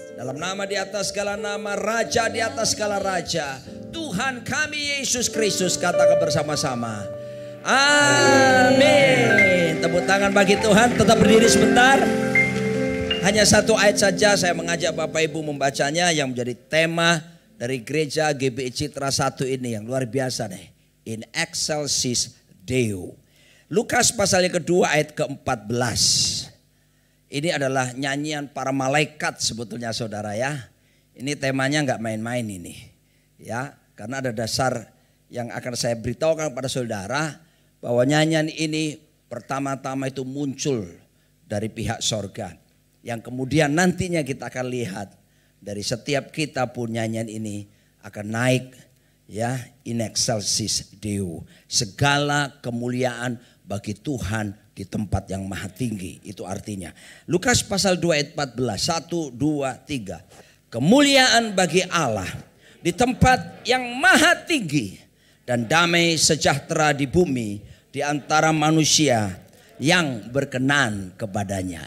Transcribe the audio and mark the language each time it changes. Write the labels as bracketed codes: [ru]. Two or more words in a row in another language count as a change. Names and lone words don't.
[id] Dalam nama di atas segala nama, Raja di atas segala raja, Tuhan kami Yesus Kristus, katakan bersama-sama. Amin. Tepuk tangan bagi Tuhan, tetap berdiri sebentar. Hanya satu ayat saja saya mengajak Bapak Ibu membacanya yang menjadi tema dari gereja GBI Citra 1 ini yang luar biasa nih. [la] In excelsis Deo. [id] Lukas pasal yang kedua ayat ke-14. Ini adalah nyanyian para malaikat sebetulnya saudara ya. Ini temanya nggak main-main ini. Ya, karena ada dasar yang akan saya beritahukan kepada saudara bahwa nyanyian ini pertama-tama itu muncul dari pihak sorga. Yang kemudian nantinya kita akan lihat dari setiap kita pun nyanyian ini akan naik ya, [la] in excelsis Deo. [id] Segala kemuliaan bagi Tuhan di tempat yang maha tinggi. Itu artinya Lukas pasal 2 ayat 14. 1, 2, 3. Kemuliaan bagi Allah di tempat yang maha tinggi dan damai sejahtera di bumi di antara manusia yang berkenan kepadanya.